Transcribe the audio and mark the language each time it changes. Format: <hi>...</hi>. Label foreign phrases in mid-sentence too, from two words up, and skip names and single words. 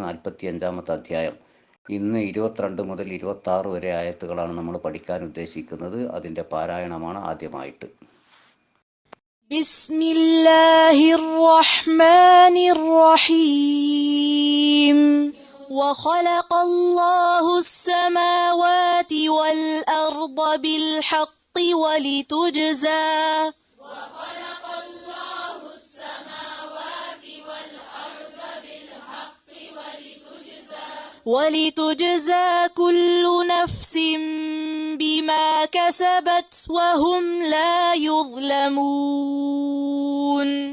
<ml>45-ാമത്തെ അധ്യായം. ഇന്ന് 22 മുതൽ 26 വരെ ആയത്തുകളാണ് നമ്മൾ പഠിക്കാൻ ഉദ്ദേശിക്കുന്നത്. അതിൻ്റെ പാരായണമാണ് ആദ്യമായിട്ട്.</ml> <ar>بسم الله الرحمن الرحيم. وخلق الله السماوات والأرض بالحق ولتجزى كل نفس بما كسبت وهم لا يظلمون.</ar>